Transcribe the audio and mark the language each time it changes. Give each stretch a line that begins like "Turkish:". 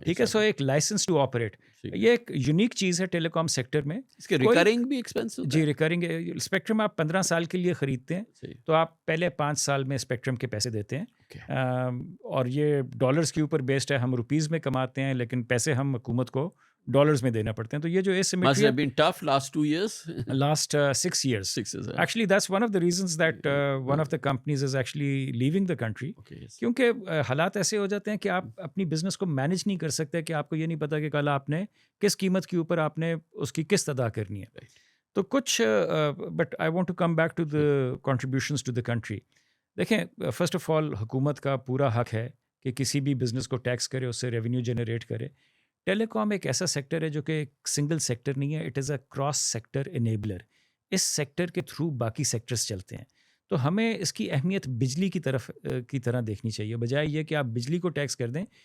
Urdu: ٹھیک ہے۔ سو ایک لائسنس ٹو آپریٹ، یہ ایک یونیک چیز ہے ٹیلی کام سیکٹر میں۔ اس کے ریکرنگ بھی ایکسپینس ہوتا ہے؟ جی، ریکرنگ اسپیکٹرم آپ 15 سال کے لیے خریدتے ہیں تو آپ پہلے 5 سال میں اسپیکٹرم کے پیسے دیتے ہیں، اور یہ ڈالرز کے اوپر بیسڈ ہے، ہم روپیز میں کماتے ہیں لیکن پیسے ہم حکومت کو ڈالرز میں دینا پڑتے ہیں. تو یہ جو
English: Must asymmetry have been tough last 2 years. last 6 years. 6 years. Actually, that's one of the reasons that one of the companies is actually leaving the country. Okay, yes.
Urdu: کیونکہ حالات ایسے ہو جاتے ہیں کہ آپ اپنی بزنس کو مینیج نہیں کر سکتے, کہ آپ کو یہ نہیں پتا کہ کل آپ نے کس قیمت کے اوپر آپ نے اس کی قسط ادا کرنی ہے. تو کچھ
English: But I want to come back to the contributions to the country.
Urdu: دیکھیں, فرسٹ آف آل حکومت کا پورا حق ہے کہ کسی بھی بزنس کو ٹیکس کرے, اس سے ریونیو جنریٹ کرے. ٹیلی کام ایک ایسا سیکٹر ہے جو کہ ایک سنگل سیکٹر نہیں ہے,
English: It is a cross sector enabler.
Urdu: اس sector کے تھرو باقی سیکٹرز چلتے ہیں. تو ہمیں اس کی اہمیت بجلی کی طرح دیکھنی چاہیے, بجائے یہ کہ آپ بجلی کو ٹیکس کر دیں.